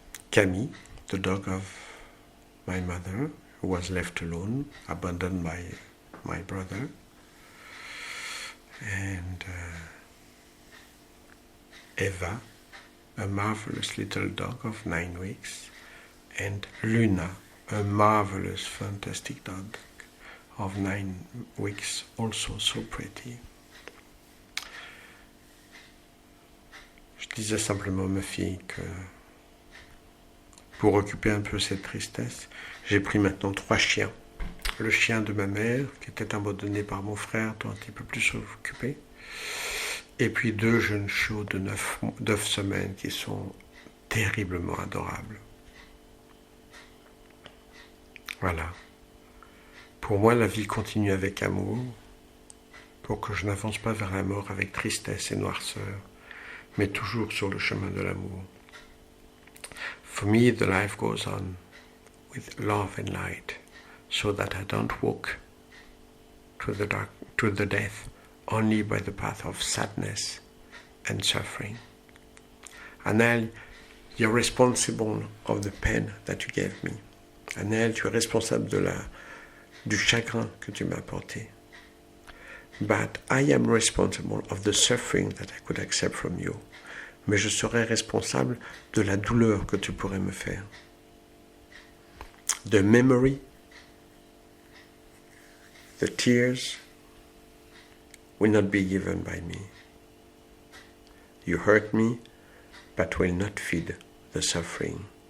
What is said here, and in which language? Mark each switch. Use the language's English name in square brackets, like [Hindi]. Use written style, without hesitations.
[English] Camille, the dog of my mother, who was left alone, abandoned by my brother, and Eva, a marvelous little dog of 9 weeks, and Luna, a marvelous, fantastic dog of 9 weeks, also so pretty. [French] Je disais simplement, ma fille, que pour occuper un peu cette tristesse, j'ai pris maintenant 3 chiens. Le chien de ma mère, qui était abandonné par mon frère, dont il ne peut plus s'occuper, et puis 2 jeunes chiots de 9 semaines qui sont terriblement adorables. Voilà. Pour moi, la vie continue avec amour, pour que je n'avance pas vers la mort avec tristesse et noirceur, mais toujours sur le chemin de l'amour. [English] For me, the life goes on with love and light, so that I don't walk to the death only by the path of sadness and suffering. Anaël, you're responsible of the pain that you gave me. [French] Anaël, tu es responsable du chagrin que tu m'as apporté. [English] But I am responsible of the suffering that I could accept from you. [French] Mais je serai responsable de la douleur que tu pourrais me faire. [English] The memory, the tears will not be given by me. You hurt me, but will not feed the suffering.